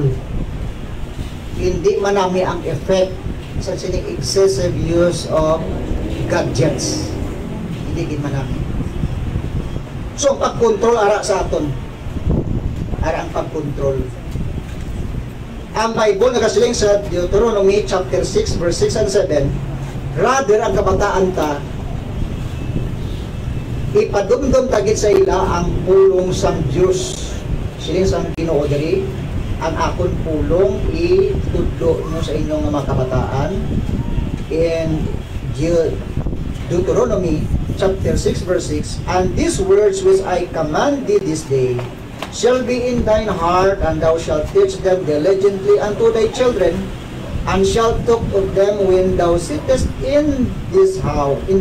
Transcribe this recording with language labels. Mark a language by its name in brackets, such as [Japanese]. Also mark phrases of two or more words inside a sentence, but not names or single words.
[Hiligaynon] Hindi man nami ang effect sa sining [English] excessive use of gadgets. [Hiligaynon] Hindi man nami. So, pag-control ara sa aton. Ara ang pag-control. Ang Bible nagasiling sa Deuteronomy [English] chapter 6 verse 6 and 7, [Hiligaynon] rather ang kabataan ta ipadumdum tagit sa ila ang pulong sang Diyos. Siling sang Ginoo diri, ang akon pulong itudlo mo sa inyong mga kabataan. [English] In Deuteronomy chapter 6 verse 6, and these words which I command thee this day shall be in thine heart, and thou shalt teach them diligently unto thy children, and shalt talk of them when thou sittest in this house, in